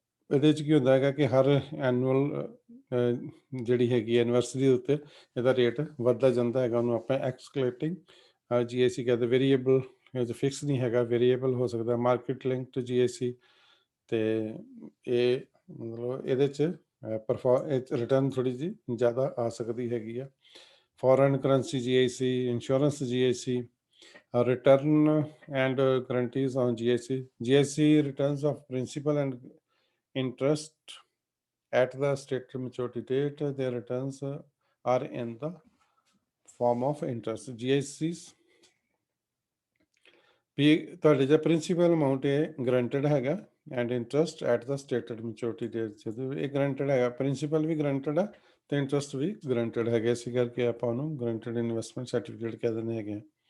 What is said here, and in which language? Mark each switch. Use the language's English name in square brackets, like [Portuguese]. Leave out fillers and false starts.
[Punjabi] ਇਹਦੇ 'ਚ ਕੀ ਹੁੰਦਾ ਹੈਗਾ ਕਿ ਹਰ ਐਨੂਅਲ ਜਿਹੜੀ ਹੈਗੀ ਐਨਵਰਸਰੀ ਦੇ ਉੱਤੇ ਇਹਦਾ ਰੇਟ ਵੱਧਦਾ ਜਾਂਦਾ ਹੈਗਾ, ਉਹਨੂੰ ਆਪਾਂ ਐਕਸਕਲੇਟਿੰਗ GSE ਕਹਿੰਦੇ। ਵੇਰੀਏਬਲ ਫਿਕਸ ਨਹੀਂ ਹੈਗਾ, ਵੇਰੀਏਬਲ ਹੋ ਸਕਦਾ। ਮਾਰਕੀਟ ਲਿੰਕਡ GSE, ਅਤੇ ਇਹ ਮਤਲਬ ਇਹਦੇ 'ਚ ਰਿਟਰਨ ਥੋੜ੍ਹੀ ਜਿਹੀ ਜ਼ਿਆਦਾ ਆ ਸਕਦੀ ਹੈਗੀ ਆ। [English] Foreign currency GSE, insurance GSE, return and guarantees on GSE. GSE returns of principal and interest at the stated maturity date. Their returns are in the form of interest. [Punjabi] GSEs ਵੀ ਤੁਹਾਡੇ ਜਿਹੜਾ principal amount ਇਹ granted ਹੈਗਾ, [English] and interest at the stated maturity date, [Punjabi] ਜਦੋਂ ਇਹ granted ਹੈਗਾ, principal ਵੀ granted ਆ ਅਤੇ interest ਵੀ granted ਹੈਗਾ। ਇਸੇ ਕਰਕੇ ਆਪਾਂ ਉਹਨੂੰ ਗਰੰਟਡ ਇਨਵੈਸਟਮੈਂਟ ਸਰਟੀਫਿਕੇਟ ਕਹਿ ਦਿੰਦੇ ਹੈਗੇ ਆ।